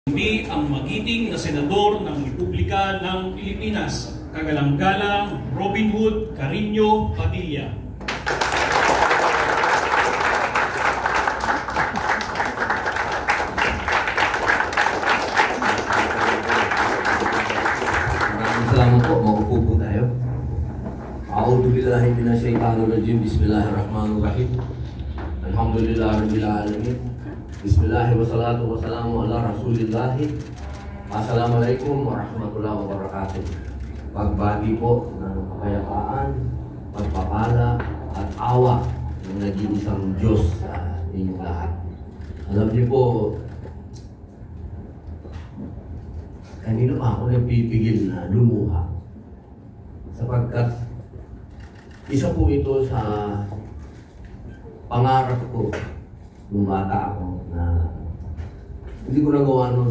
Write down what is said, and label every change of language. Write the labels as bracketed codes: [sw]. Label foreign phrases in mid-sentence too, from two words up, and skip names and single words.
[tl] Hindi ang magiting na senador ng Republika ng Pilipinas, kagalang-galang Robin Hood Carino Padilla. Maraming salamat po. Maupo po tayo. [ar] أعوذ بالله من الشيطان الرجيم. بسم الله الرحمن الرحيم الحمد لله رب العالمين. بسم الله والصلاة والسلام على رسول الله. السلام عليكم ورحمة الله وبركاته. [tl] Pagbati po ng kapayapaan, pagpapala at awa ng nag-iisang Diyos sa inyong lahat. Alam niyo po, kanina pa ako nagpipigil na lumuha sapagkat isa po ito sa pangarap ko nung bata ako na hindi ko nagawa nun.